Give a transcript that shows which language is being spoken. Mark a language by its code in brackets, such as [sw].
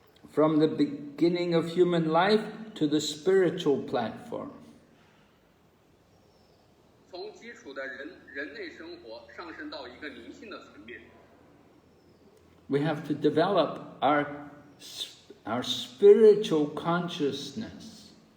[en] From the beginning of human life to the spiritual platform. [zh] 从基础的人类生活上升到一个灵性的层面。 [en] We have to develop our spiritual consciousness.